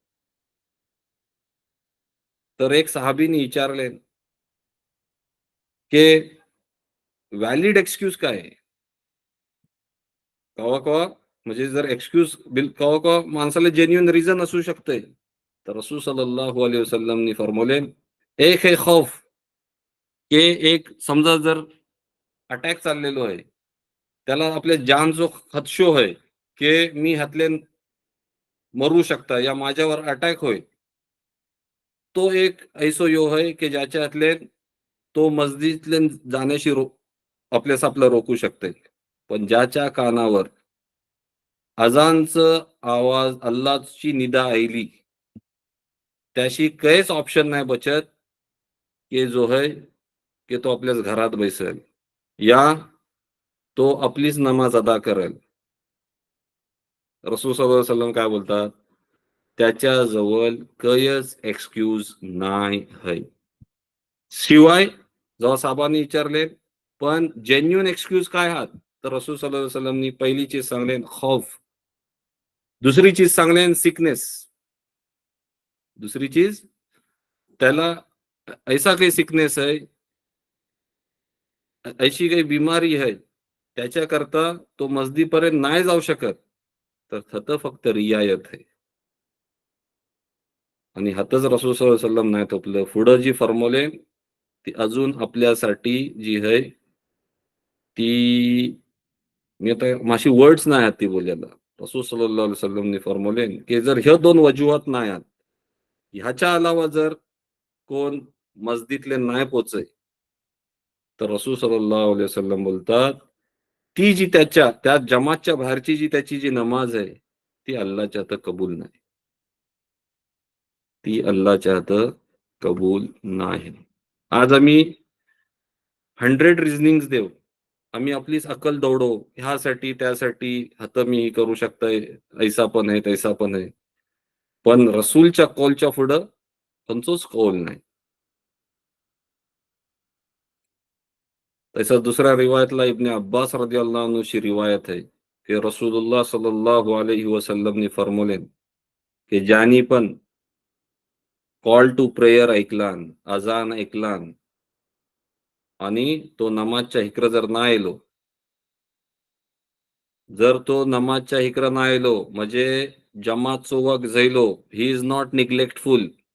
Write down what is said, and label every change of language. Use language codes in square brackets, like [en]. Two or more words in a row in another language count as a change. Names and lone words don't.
[mr] तर एक सहाबीने विचारले, की [en] valid excuse [mr] काय आहे? कवा कवा म्हणजे जर एक्सक्यूज कवा कवा माणसाला [en] genuine reason [mr] असू शकते. तर रसूल [ar] صلى الله عليه وسلم [mr] फरमवले, [ur] ایک ہے خوف, [mr] की एक समजा जर अटॅक चाललेलो आहे, त्याला आपल्या जानचो खदशो आहे, की मी ह्यातले मरू शकता या माझ्यावर अटॅक होईल. तो एक ऐसो यो आहे, की ज्याच्या हातले तो मस्जिदले जाण्याशी आपल्यास आपलं रोखू शकते. पण ज्याच्या कानावर अजानचं आवाज, अल्लाची निदा ऐली, त्याशी काहीच ऑप्शन नाही बचत, की जो है की तो आपल्याच घरात बैसेल या तो आपलीच नमाज अदा करेल. रसूल [ar] صلى الله عليه وسلم [mr] काय बोलतात? त्याच्याजवळ काहीच एक्सक्यूज नाही है. शिवाय जेव्हा साहेबांनी विचारले, पण [en] genuine excuse [mr] काय आहात? तर रसूल [ar] صلى الله عليه وسلم [mr] पहिली चीज सांगले खौफ. दुसरी चीज सांगले सिकनेस. दुसरी चीज त्याला ऐसा काही सिकनेस आहे, अशी काही बिमारी आहे, त्याच्याकरता तो मस्जिदपर्यंत नाही जाऊ शकत. तर तिथं फक्त रियायत आहे. आणि हातच रसूल [ar] صلى الله عليه وسلم [mr] नाही थोपलं. पुढं जी फर्मवले ती अजून आपल्यासाठी जी आहे ती मी आता माझी वर्ड्स नाही आहेत ती बोलायला. रसूल [ar] صلى الله عليه وسلم [mr] फर्मवले की जर ह्या दोन वजूहात नाही आहेत, ह्याच्या अलावा जर कोण मस्जिदले नाही पोहोचे, तर रसूल [ar] صلى الله عليه وسلم [mr] बोलतात, ती जी त्या जमातच्या बाहेरची जी त्याची जी नमाज आहे, ती अल्लाहच्या हातात कबूल नाही. ती अल्लाहच्या हातात कबूल नाही. आज आम्ही 100 रिझनिंग्स देऊ. आम्ही आपलीच अक्कल दौडवू. ह्यासाठी, त्यासाठी, आता मी करू शकतोय, ऐसा पण आहे, तैसा पण आहे. पण रसूलच्या कौलच्या पुढं त्यांचोच कौल नाही. तसा दुसऱ्या रिवायतला इब्न अब्बास [ar] رضي الله عنه [mr] रिवायत आहे, की [ar] رسول الله صلى الله عليه وسلم [mr] फर्मवले, की ज्यानी पण [en] call to prayer [mr] ऐकलान, अजान ऐकलान आणि तो नमाजच्या इकडं जर नाही आलो, जर तो नमाजच्या इकडं नाही आलो म्हणजे जमात सोबत झैलो, [en] he is not neglectful.